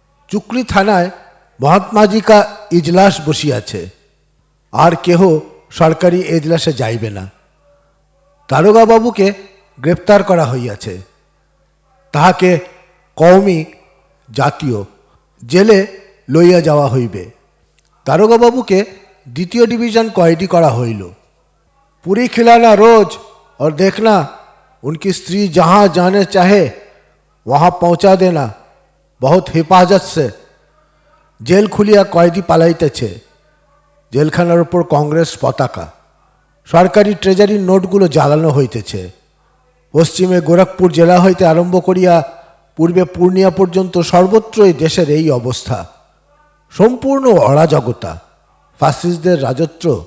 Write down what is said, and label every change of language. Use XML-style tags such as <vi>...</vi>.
<bn>চুকলি থানায় মহাত্মাজি কা ইজলাস বসিয়াছে, আর কেহ সরকারি এজলাসে যাইবে না। দারোগা বাবুকে গ্রেপ্তার করা হইয়াছে। তাহাকে কওমি, জাতীয় জেলে লইয়া যাওয়া হইবে। দারোগা বাবুকে 2য় ডিভিশন কয়েদি করা হইল।</bn> <hi>पूरी खिलाना रोज और देखना उनकी स्त्री जहाँ जाने चाहे वहाँ पहुँचा देना, बहुत हिफाजत से।</hi> <bn>जेल खुलिया कয়েদি পালাইতেছে। জেলখানার উপর কংগ্রেস পতাকা। সরকারি ট্রেজারির নোটগুলো জ্বালানো হইতেছে। পশ্চিমে গোরখপুর জেলা হইতে আরম্ভ করিয়া পূর্বে পূর্ণিয়া পর্যন্ত সর্বত্রই দেশের এই অবস্থা। সম্পূর্ণ অরাজকতা, ফ্যাসিস্টদের রাজত্ব।</bn>